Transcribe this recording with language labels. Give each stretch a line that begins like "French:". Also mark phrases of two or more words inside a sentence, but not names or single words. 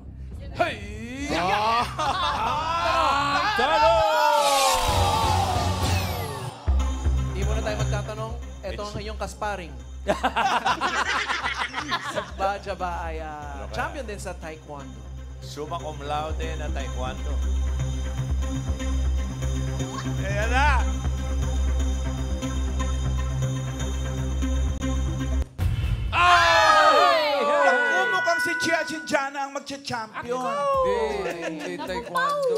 Filipino: Hey! Talo! Hindi mo na tayo magtatanong. Ito ang iyong kasparing. Sa Baja ba ay champion din sa taekwondo?
Latin: Summa cum laude
Filipino: na taekwondo. Ayan na! Naku, mukhang si Chia Chinjana ang magcha-champion. Hindi taekwondo.